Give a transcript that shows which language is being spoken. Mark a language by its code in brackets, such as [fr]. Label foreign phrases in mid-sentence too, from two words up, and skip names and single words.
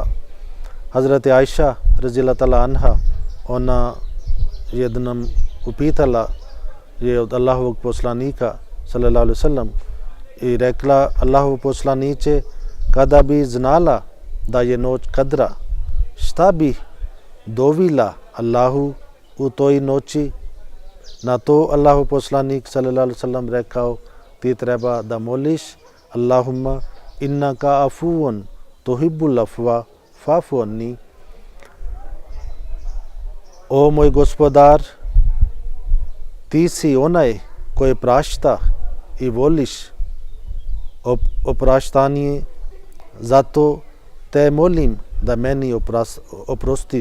[bs] Hazreti Aisha [ar] رضي الله تعالى عنها, [bs] ona jednom upitala je od Allahovog poslanika [ar] صلى الله عليه وسلم [bs] i rekla Allahov poslanice, kada bi znala da je noć Kadra, šta bi dovila Allahu u toj noći? Na to Allahov poslanik [ar] صلى الله عليه وسلم [bs] rekao, ti treba da moliš [ar] اللهم إنك عفو تحب العفو فاعف عني. [bs] O moj gospodar, ti si onaj koji prašta i voliš opraštanje, zato te molim da meni oprostiš.